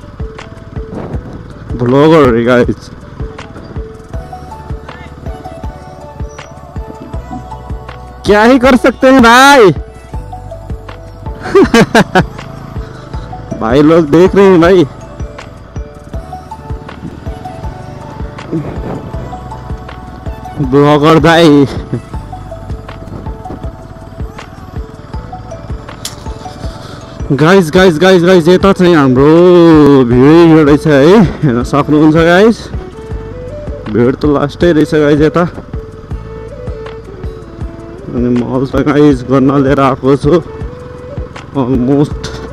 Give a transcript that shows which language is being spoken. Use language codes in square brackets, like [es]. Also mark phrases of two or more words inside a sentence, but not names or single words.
[en] Vlogger, guys. [hi] क्या ही कर सकते हैं भाई भाई लोग देख रहे हैं भाई [ne] ब्लॉगर भाई गाइज यता चाहिँ हाम्रो भिड रहेछ है हेर्न सक्नुहुन्छ गाइज भिड त लास्टै रहेछ गाइज यता अनि म त गाइज गर्न लिएर आएको छु अलमोस्ट